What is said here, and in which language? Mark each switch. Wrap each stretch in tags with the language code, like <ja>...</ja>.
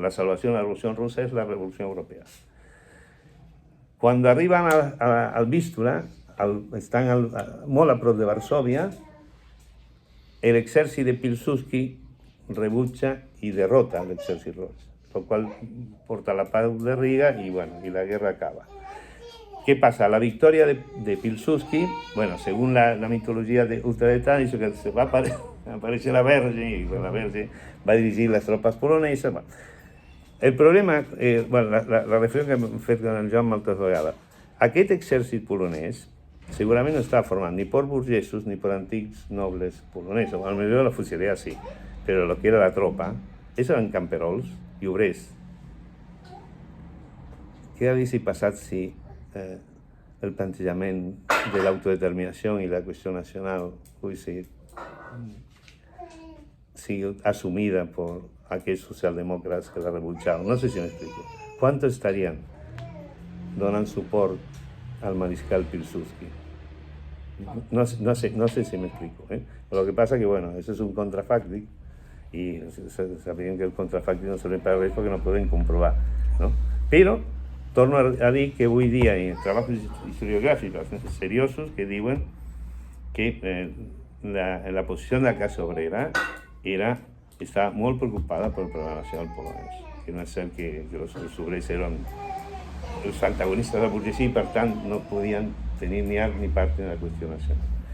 <ca>La salvació de la revolució russa és la revolució europea. Quan arriben al Vístula, estan molt a prop de Varsòvia, l'exèrcit de Pilsudski rebutja i derrota l'exèrcit roig, el qual porta la pau de Riga i la guerra acaba.</ca> <es>¿Qué pasa? La victoria de Pilsudski, bueno, según la mitología de ultraderecha, dice que se va a aparecer la Verge y la Verge va a dirigir las tropas polonesas. Bueno.</es> <ca>El problema, la reflexió que hem fet amb el Joan moltes vegades, aquest exèrcit polonès segurament no està format ni per burgesos ni per antics nobles polonesos.</ca> <es>A lo mejor la fusilería sí,</es> <ca>però lo que era la tropa, eren camperols i obrers. Què hagués passat si el plantejament de l'autodeterminació i la qüestió nacional</ca> <es>hubiese sido asumida por aquellos socialdemócratas que la rebucharon? No sé si me explico. ¿Cuántos estarían donando support al mariscal Pilsudski? No sé si me explico. Lo que pasa que, bueno, eso es un contrafàctic y sabían que el contrafàctic no sirve para res porque no pueden comprobar, ¿no?</es> <ca>Pero torno a dir que avui dia hi ha treballs historiogràfics seriosos que diuen que la posició de la classe obrera estava molt preocupada pel problema nacional polonès, que no és cert que els obrers eren els antagonistes de la burgesia i per tant no podien tenir ni art ni part en la qüestió nacional.</ca>